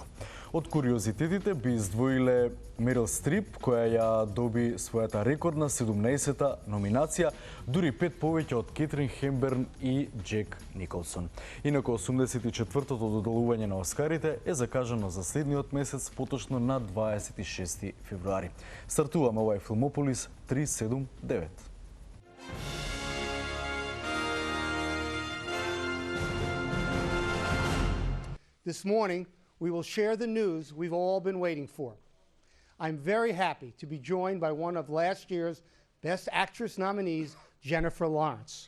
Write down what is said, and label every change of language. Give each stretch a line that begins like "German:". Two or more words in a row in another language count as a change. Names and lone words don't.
Macedonian: Од куриозитетите би издвоиле Мерил Стрип, која ја доби својата рекордна 17-та номинација, дури 5 повеќе од Кетрин Хемберн и Джек Николсон. Инаку 84-тото доделување на Оскарите е закажано за следниот месец, поточно на 26 февруари. Стартуваме овај Филмополис 379.
English: This morning, we will share the news we've all been waiting for. I'm very happy to be joined by one of last year's Best Actress nominees, Jennifer Lawrence.